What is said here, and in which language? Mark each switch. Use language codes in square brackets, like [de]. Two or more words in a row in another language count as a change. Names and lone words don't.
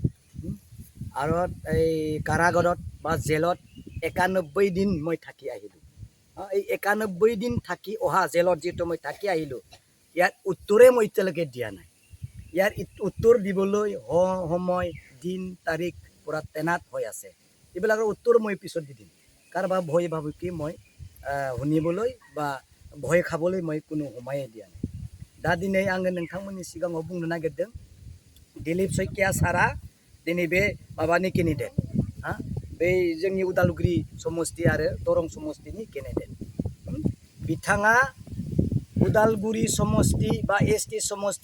[as] আৰু এই কাৰাগাৰত বা জেলত 91 দিন মই থাকি আহিলো এই 91 দিন থাকি অহা জেলত যিটো মই থাকি আহিলো ইয়াৰ উত্তৰে মই এতিয়ালৈকে দিয়া নাই ইয়াৰ উত্তৰ দিবলৈ সময় দিন তাৰিখ পুৰা তেনাত হৈ আছে এইবিলাকৰ উত্তৰ মই পিছত দি দিম কাৰোবা ভয় ভাবুকি মই শুনিবলৈ বা ভয় খাবলৈ মই কোনো সময়ে দিয়া নাই [brx] दा दिनै आङो नोंथांमोननि सिगाङाव बुंनो नागिरदों दिलीप शइकिया सारा दिनै बे माबानि केन्डिडेट बै जोंनि उदालगुरि समस्ति आरो दरं समस्तिनि केन्डिडेट बिथाङा उदालगुरि समस्ति बा एसटी समस्ति